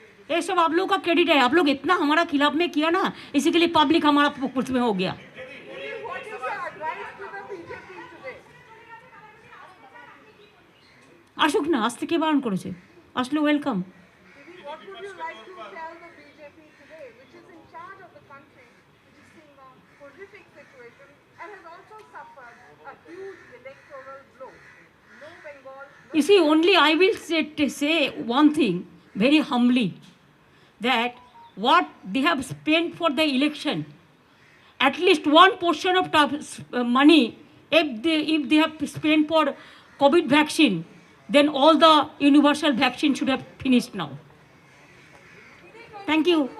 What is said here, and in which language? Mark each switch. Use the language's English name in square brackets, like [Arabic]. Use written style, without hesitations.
[Hindi] ये सब आप लोगों का क्रेडिट है। आप लोग इतना हमारा खिलाफ में किया ना, इसी के लिए पब्लिक हमारा पुष्ट में हो गया। [English] What is your advice to the BJP today? [Bangla] আসুক না, আজ থেকে বারণ করেছে, আসলে welcome. [English] Didi, what would you like to tell the BJP today, which is in charge of the country, which is seeing a horrific situation and has also suffered a huge electoral blow? No Bengal, no You see, only I will say one thing very humbly, that what they have spent for the election, at least one portion of money, if they have spent for COVID vaccine, then all the universal vaccine should have finished now. Thank you.